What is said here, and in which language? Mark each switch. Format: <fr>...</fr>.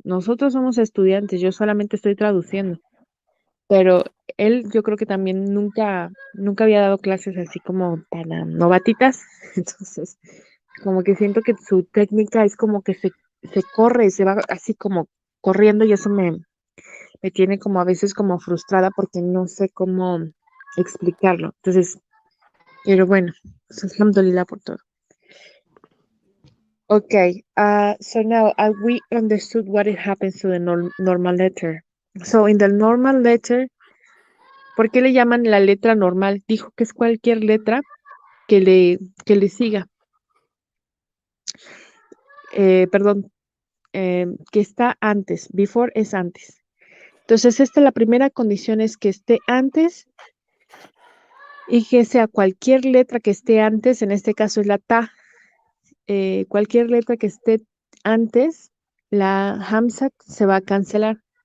<es>Nosotros somos estudiantes, yo solamente estoy traduciendo, pero él yo creo que también nunca había dado clases así como para novatitas, entonces como que siento que su técnica es como que se corre, se va así como corriendo y eso me tiene como a veces como frustrada porque no sé cómo explicarlo. Entonces, pero bueno, pues, alhamdulillah por todo.</es> <en>Okay, so now we understood what it happens to the normal letter. So in the normal letter,</en> <es>¿por qué le llaman la letra normal? Dijo que es cualquier letra que le siga. Perdón, que está antes.</es> <en>Before</en> <es>es antes. Entonces, la primera condición es que esté antes y que sea cualquier letra que esté antes, en este caso es la ta, cualquier letra que esté antes, la hamzat se va a cancelar.</es>